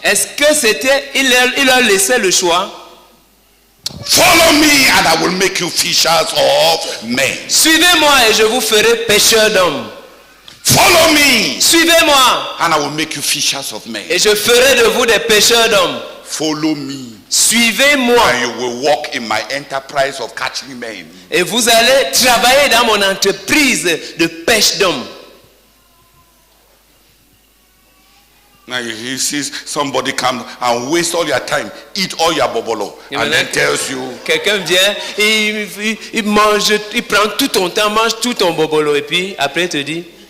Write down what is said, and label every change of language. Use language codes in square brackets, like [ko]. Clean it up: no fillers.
[fr] Est-ce que c'était il leur laissait le choix? [en] Follow me and I will make you fishers of men. [fr] Suivez-moi et je vous ferai pêcheurs d'hommes. [en] Follow me. [fr] Suivez-moi. [en] And I will make you fishers of men. [fr] Et je ferai de vous des pêcheurs d'hommes. [en] Follow me. [fr] Suivez-moi. [en] And you will walk in my enterprise of catching men. [fr] Et vous allez travailler dans mon entreprise de pêche d'hommes. [en] Now he sees somebody come and waste all your time, eat all your bobolo, and then tells you. [fr] Quelqu'un vient, il mange, il prend tout ton temps, mange tout ton bobolo, et puis après il te dit.